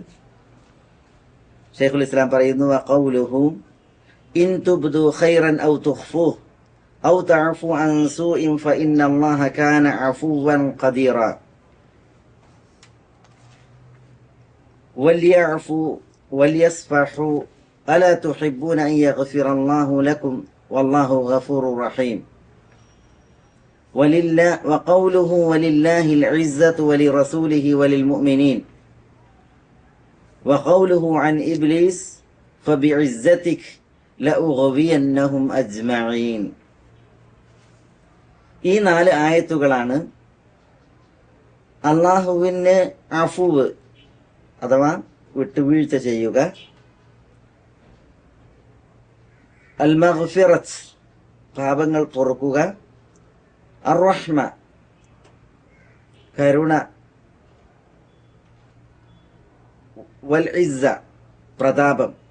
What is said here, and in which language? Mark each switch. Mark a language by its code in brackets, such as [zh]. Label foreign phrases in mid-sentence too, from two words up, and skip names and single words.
[ar] ഷെയ്ഖുൽ ഇസ്ലാം പറയുന്നു, وقوله إن تبدوا خيرا أو تخفوه أو تعفوا عن سوء فإن الله كان عفوا قديرا وليعفوا وليصفحوا ألا تحبون أن يغفر الله لكم والله غفور رحيم. وقوله ولله العزة ولرسوله وللمؤمنين. وقوله عن إبليس فبعزتك لأغوينهم أجمعين. [ml] ഈ 4 ആയത്തുകളാണ് അള്ളാഹുവിന് അഫുവ് അഥവാ വിട്ടുവീഴ്ച ചെയ്യുക, [ar] المغفرة [ml] പാപങ്ങൾ പൊറുക്കുക, [ar] الرحمة [ml] കരുണ, [ar] والعزة [ml] പ്രതാപം.